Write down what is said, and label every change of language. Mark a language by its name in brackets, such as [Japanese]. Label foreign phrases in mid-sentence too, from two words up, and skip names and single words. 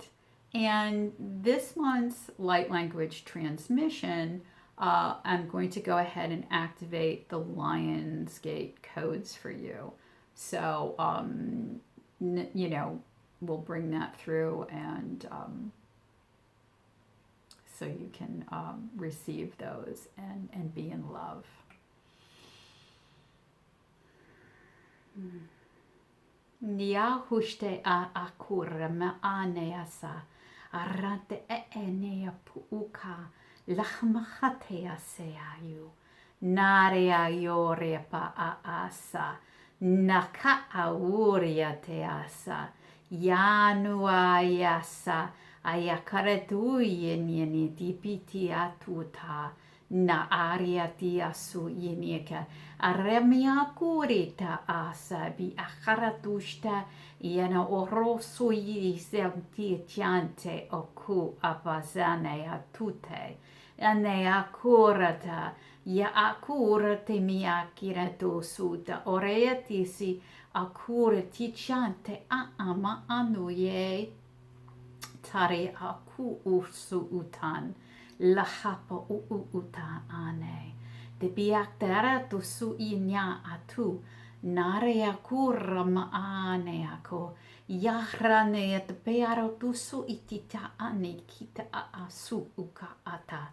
[English] And this month's light language transmission, I'm going to go ahead and activate the Lionsgate codes for you. So, we'll bring that through, and so you can receive those and be in love. Nia hushte a akura me aneasa arante enea puuka lachmachatea seayu narea yore pa aasa naka auria teasa yanua yasa ayakaretuye nieni dipiti atuta na aria tiasu yenieka aremia kurita asa bi akharatushta yana orosu yizemti chante oku apazane atute ane akurata ya akurate mi akirato suta oreatisi Akure tichante ama anuye. Tare aku usu utan. Lahapa uta ane. De biaktera tu su inya atu. Nare aku rama ane ako. Yahrane et pearo tu su itita ane kita asu uka ata.